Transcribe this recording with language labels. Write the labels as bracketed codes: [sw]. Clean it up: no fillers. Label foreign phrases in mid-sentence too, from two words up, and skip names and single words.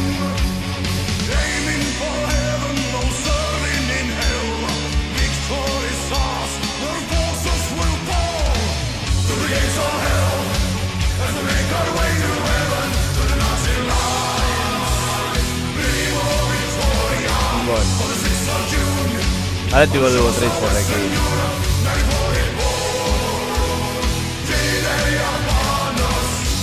[en] Aiming for heaven, no serving in hell. Victory is ours, their forces will fall. To the gates of hell, as we make our way to heaven, to the Nazi lines. [es] Viva Victoria, [en] Bueno, on the 6th of June, [eu] ara tiko dugu Tracerrekin. [en] Europe, 1944. D-Day upon us.